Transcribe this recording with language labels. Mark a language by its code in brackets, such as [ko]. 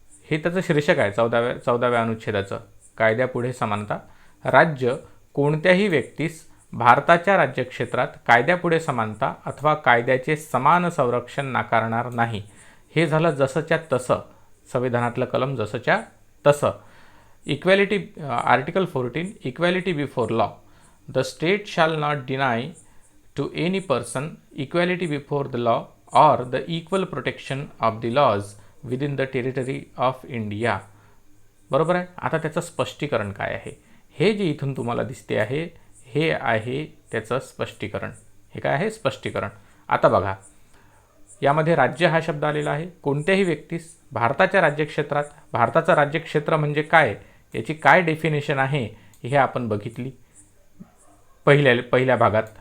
[mr] हे त्याचं शीर्षक आहे 14व्या अनुच्छेदाचं. कायद्यापुढे समानता. राज्य कोणत्याही व्यक्तीस भारताच्या राज्यक्षेत्रात कायद्यापुढे समानता अथवा कायद्याचे समान संरक्षण नाकारणार नाही. हे झालं जसंच्या तसं, संविधानातलं कलम जसंच्या तसं. [en] Equality, article 14, equality before law. The state shall not deny to any person equality before the law or the equal protection of the laws within the territory of India. [mr] बरोबर आहे. आता त्याचं स्पष्टीकरण काय आहे? हे जे इथून तुम्हाला दिसते आहे, हे आहे त्याचं स्पष्टीकरण. हे काय आहे? स्पष्टीकरण. आता बघा, यामध्ये राज्य हा शब्द आलेला आहे. कोणत्याही व्यक्तीस भारताच्या राज्यक्षेत्रात, भारताचं राज्यक्षेत्र म्हणजे काय, याची काय डेफिनेशन आहे हे आपण बघितली पहिल्या भागात.